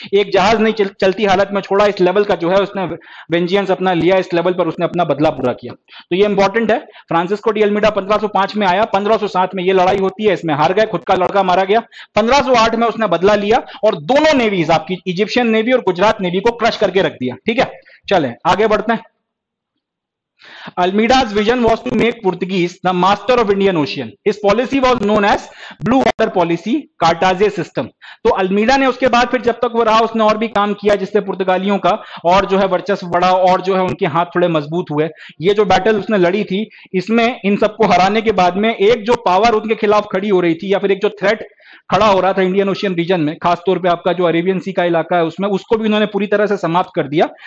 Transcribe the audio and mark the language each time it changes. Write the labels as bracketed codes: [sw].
[hi] एक जहाज नहीं चलती हालत में छोड़ा। इस लेवल का जो है उसने वेंजियंस अपना लिया, इस लेवल पर उसने अपना बदला पूरा किया। तो ये इंपॉर्टेंट है। फ्रांसिस्को डी अल्मीडा 1505 में आया, 1507 में ये लड़ाई होती है, इसमें हार गए, खुद का लड़का मारा गया। 1508 में उसने बदला लिया और दोनों नेवीज, आपकी इजिप्शियन नेवी और गुजरात नेवी को क्रश करके रख दिया। ठीक है, चलें आगे बढ़ते हैं। [en] Almeida's vision was to make Portuguese the master of Indian Ocean. His policy was known as Blue Water Policy, कार्टाजे system. [hi] तो अल्मीडा ने उसके बाद फिर जब तक वो रहा उसने और भी काम किया जिससे पुर्तगालियों का और जो है वर्चस्व बढ़ा और जो है उनके हाथ थोड़े मजबूत हुए। ये जो बैटल उसने लड़ी थी इसमें इन सबको हराने के बाद में एक जो पावर उनके खिलाफ खड़ी हो रही थी या फिर एक जो थ्रेट खड़ा हो रहा था इंडियन ओशियन रीजन में, खासतौर पे आपका जो अरेबियन सी का इलाका है उसमें, उसको भी इन्होंने पूरी तरह से समाप्त कर दिया।